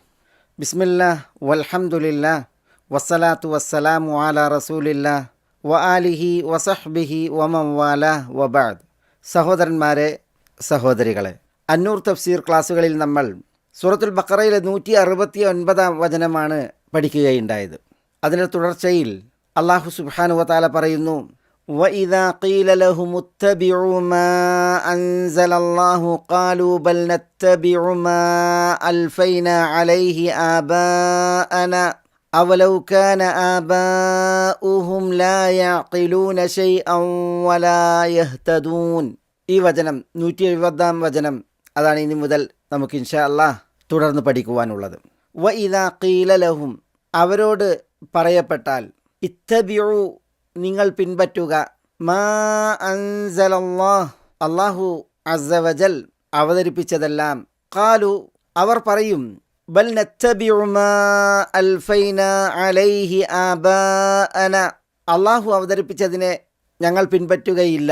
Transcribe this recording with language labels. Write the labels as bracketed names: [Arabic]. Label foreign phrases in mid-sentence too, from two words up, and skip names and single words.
[Arabic] بسم الله والحمد لله والصلاة والسلام على رسول الله وعلى آله وصحبه ومن والاه وبعد. [Malayalam] സഹോദരന്മാരെ, സഹോദരികളെ, അന്നൂർ തഫ്സീർ ക്ലാസ്സുകളിൽ നമ്മൾ സൂറത്തുൽ ബഖറയിലെ 169 വചനമാണ് പഠിക്കുകയുണ്ടായത്. അതിൻ്റെ തുടർച്ചയിൽ [Arabic] الله سبحانه وتعالى [Malayalam] പറയുന്നു, [Arabic] وَإِذَا قِيلَ لَهُمُ اتَّبِعُوا مَا أَنزَلَ اللَّهُ قَالُوا بَلْ نَتَّبِعُ مَا أَلْفَيْنَا عَلَيْهِ آبَاءَنَا أَوَلَوْ كَانَ آبَاؤُهُمْ لَا يَعْقِلُونَ شَيْئًا وَلَا يَهْتَدُونَ. [Malayalam] ഈ വചനം 170 വചനം, അതാണ് ഇനി മുതൽ നമുക്ക് [Arabic] إن شاء الله [Malayalam] തുടർന്ന് പഠിക്കുവാനുള്ളത്. [Arabic] وَإِذَا قِيلَ لَهُمْ, [Malayalam] അവരോട് പറയപ്പെട്ടാൽ, ഇത്തബിഉ, നിങ്ങൾ പിൻപറ്റുക, [Arabic] ما أنزل الله, الله عز وجل [Malayalam] അവതരിപ്പിച്ചതെല്ലാം, ഖാലു, അവർ പറയും, [Arabic] بل نتبع ما ألفينا عليه آباءنا, [Malayalam] അല്ലാഹു അവതരിപ്പിച്ചതിനെ ഞങ്ങൾ പിൻപറ്റുകയില്ല.